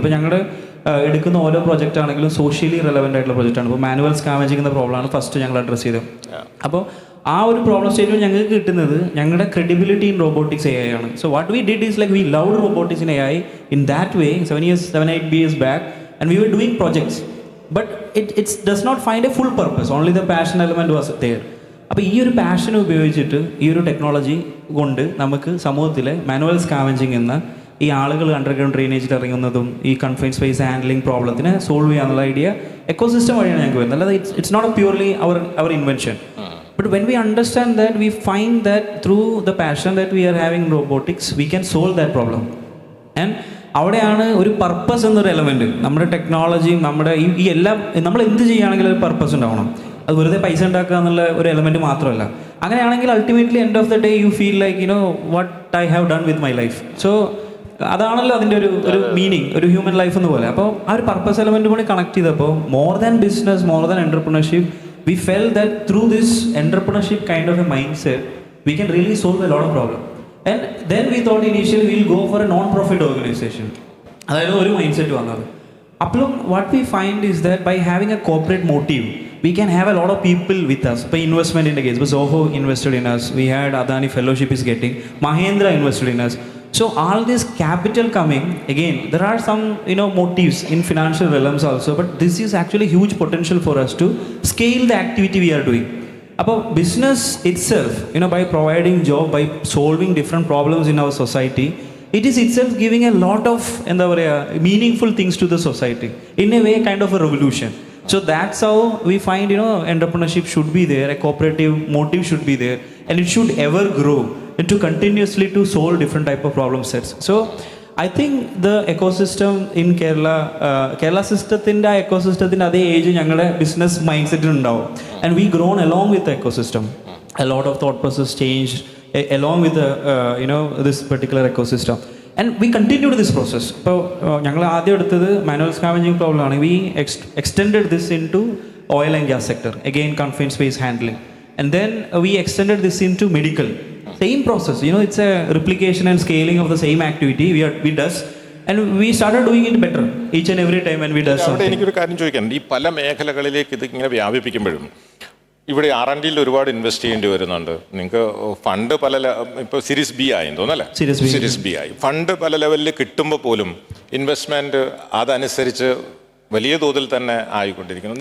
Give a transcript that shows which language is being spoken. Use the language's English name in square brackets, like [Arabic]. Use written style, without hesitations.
[Malayalam] ഇപ്പോൾ ഞങ്ങളുടെ എടുക്കുന്ന ഓരോ പ്രോജക്റ്റ് ആണെങ്കിലും സോഷ്യലി റെലവൻ്റ് ആയിട്ടുള്ള പ്രോജക്റ്റാണ്. ഇപ്പോൾ മാനുവൽ സ്കാവേജിംഗ് എന്ന പ്രോബ്ലമാണ് ഫസ്റ്റ് ഞങ്ങൾ അഡ്രസ്സ് ചെയ്തത്. അപ്പോൾ ആ ഒരു പ്രോബ്ലം സ്റ്റേറ്റ്മെന്റ് ഞങ്ങൾക്ക് കിട്ടുന്നത് ഞങ്ങളുടെ ക്രെഡിബിലിറ്റി ഇൻ റോബോട്ടിക്സ് AI ആണ്. [English] So what we did is like we love robotics in AI in that way 7-8 years back, and we were doing projects. But it does not find a full purpose. Only the passion element was there. [Malayalam] അപ്പോൾ ഈ ഒരു passion ഉപയോഗിച്ചിട്ട് ഈ ഒരു technology കൊണ്ട് നമുക്ക് സമൂഹത്തിലെ manual scavenging എന്ന ഈ ആളുകൾ അണ്ടർഗ്രൗണ്ട് ഡ്രെയിനേജിൽ ഇറങ്ങുന്നതും ഈ കൺഫൈൻഡ് സ്പേസ് ഹാൻഡ്ലിംഗ് പ്രോബ്ലത്തിനെ സോൾവ് ചെയ്യാനുള്ള ഐഡിയ എക്കോസിസ്റ്റം വഴിയാണ് ഞങ്ങൾക്ക് വരുന്നത്. [English] അല്ലാതെ it's not purely our invention. But when we understand that, we find that through the passion that we are having in robotics, we can solve that problem. [Malayalam] And അവിടെയാണ് ഒരു purpose എന്നൊരു element. നമ്മുടെ ടെക്നോളജിയും നമ്മുടെ ഈ എല്ലാം നമ്മൾ എന്ത് ചെയ്യുകയാണെങ്കിലും ഒരു പർപ്പസ് ഉണ്ടാവണം. അത് വെറുതെ പൈസ ഉണ്ടാക്കുക എന്നുള്ള ഒരു എലമെൻറ്റ് മാത്രമല്ല. അങ്ങനെയാണെങ്കിൽ [English] Ultimately end of the day you feel like what I have done with my life. [Malayalam] So അതാണല്ലോ അതിൻ്റെ ഒരു മീനിങ്, ഒരു ഹ്യൂമൻ ലൈഫ് എന്ന് പോലെ. അപ്പോൾ ആ ഒരു പർപ്പസ് എലമെൻറ്റ് കൂടി കണക്ട് ചെയ്തപ്പോൾ [English] More than business, more than entrepreneurship, we felt that through this entrepreneurship kind of a mindset, we can really solve a lot of problems. And then we thought initially we'll go for a non-profit organization. [Malayalam] അതായത് ഒരു mind set വന്നത്. അപ്പോഴും [English] what we find is that by having a corporate motive, we can have a lot of people with us. [Malayalam] ഇപ്പോൾ ഇൻവെസ്റ്റ്മെൻറ്റിൻ്റെ case, ഇപ്പോൾ [English] Zoho invested in us, we had Adani fellowship is getting, Mahindra invested in us. So all this capital coming, again, there are some motives in financial realms also, but this is actually huge potential for us to scale the activity we are doing. About business itself, by providing job, by solving different problems in our society, it is itself giving a lot of meaningful things to the society. In a way, kind of a revolution. So that's how we find, entrepreneurship should be there, a cooperative motive should be there, and it should ever grow into continuously to solve different type of problem sets. So I think the ecosystem in Kerala [Malayalam] systemത്തിന്റെ ആ എക്കോസിസ്റ്റത്തിൻ്റെ അതേ age ഞങ്ങളുടെ business mind സെറ്റിൽ ഉണ്ടാവും. [English] And we grown along with the ecosystem. A lot of thought process changed along with the this particular ecosystem. And we continued this process. [Malayalam] ഇപ്പോൾ ഞങ്ങൾ ആദ്യം എടുത്തത് manual scavenging problem ആണ്. [English] We extended this into oil and gas sector. Again, confined space handling. And then we extended this into medical. Same process, it's a replication and scaling of the same activity we does, and we started doing it better each and every time when we does something. [Malayalam] എനിക്കൊരു കാര്യം ചോദിക്കാനുണ്ട്. ഈ പല മേഖലകളിലേക്ക് ഇത് ഇങ്ങനെ വ്യാപിപ്പിക്കുമ്പോഴും ഇവിടെ R&Dയിൽ ഒരുപാട് ഇൻവെസ്റ്റ് ചെയ്യേണ്ടി വരുന്നുണ്ട്. നിങ്ങൾക്ക് ഫണ്ട് ഇപ്പോൾ സീരീസ് ബി ആയി തോന്നല്ലേ? സീരീസ് ബി ആയി ഫണ്ട് പല ലെവലിൽ കിട്ടുമ്പോൾ പോലും ഇൻവെസ്റ്റ്മെൻറ്റ് അതനുസരിച്ച് വലിയ തോതിൽ തന്നെ ആയിക്കൊണ്ടിരിക്കുന്നു.